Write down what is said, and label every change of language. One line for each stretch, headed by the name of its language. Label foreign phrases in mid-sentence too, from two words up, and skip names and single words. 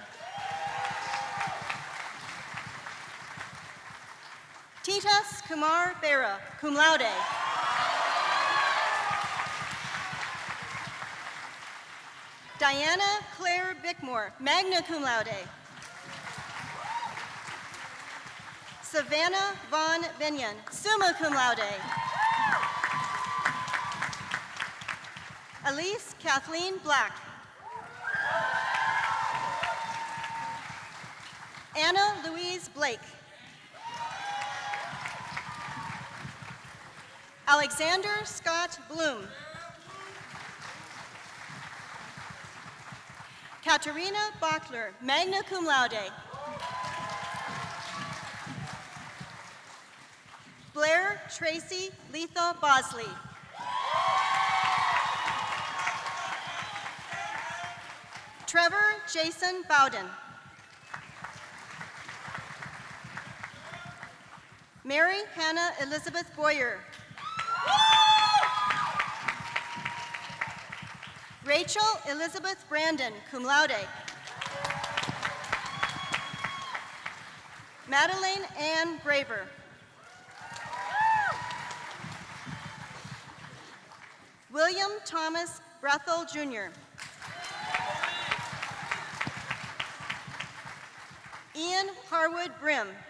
English: Titas Kumar Bera,
Latin: cum laude.
English: Diana Claire Bickmore,
Latin: magna cum laude.
English: Savannah Vaughn Binion,
Latin: summa cum laude.
English: Elise Kathleen Black. Anna Louise Blake. Alexander Scott Bloom. Katerina Bachler,
Latin: magna cum laude.
English: Tracy Letha Bosley. Trevor Jason Bowden. Mary Hannah Elizabeth Boyer. Rachel Elizabeth Brandon,
Latin: cum laude.
English: Madeleine Ann Braver. William Thomas Brethel, Jr. Ian Harwood Brim.